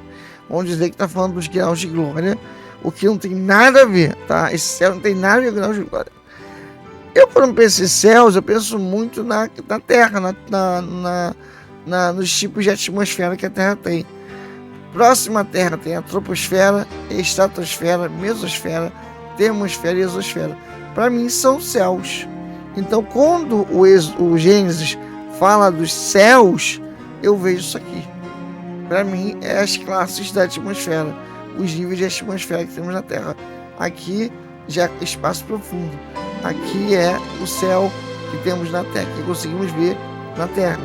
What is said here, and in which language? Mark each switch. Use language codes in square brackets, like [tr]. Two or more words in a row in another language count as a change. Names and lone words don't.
[pt] Vão dizer que está falando dos graus de glória, o que não tem nada a ver, tá? Esse céu não tem nada a ver com graus de glória. Eu, quando penso em céus, eu penso muito na Terra, nos tipos de atmosfera que a Terra tem. Próxima à Terra tem a troposfera, estratosfera, mesosfera, termosfera e exosfera. Para mim são céus. Então, quando o Gênesis fala dos céus, eu vejo isso aqui. Para mim, é as classes da atmosfera, os níveis de atmosfera que temos na Terra. Aqui já é espaço profundo. Aqui é o céu que temos na Terra, que conseguimos ver na Terra.